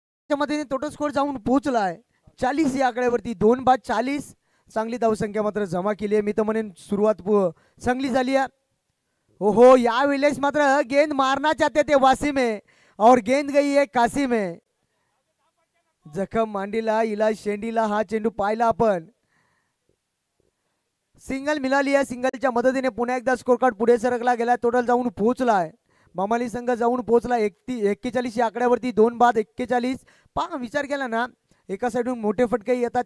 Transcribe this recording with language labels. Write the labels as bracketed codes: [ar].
[mr] मदतीने total score जाऊन पोहोचलाय 40 या आकड्यावरती. 2 बाद 40. चांगली धावसंख्या मात्र जमा केली आहे. मी तर म्हणेन सुरुवात चांगली झाली आहे. हो, या वेळेस मात्र [hi] गेंद मारना चाहते थे वासिम है और गेंद गई है कासिम है. [mr] जखम मांडीला इलाज शेंडीला हा चेंडू पाहिला आपण. सिंगल मिळाली आहे. सिंगलच्या मदतीने पुन्हा एकदा स्कोर कार्ड पुढे सरकला गेला. टोटल जाऊन पोहोचलाय. मामाली संघ जाऊन पोहोचला 41 या आकड्यावरती. 2 बाद 41. पहा विचार केला ना, एका साईडून मोठे फटके येतात.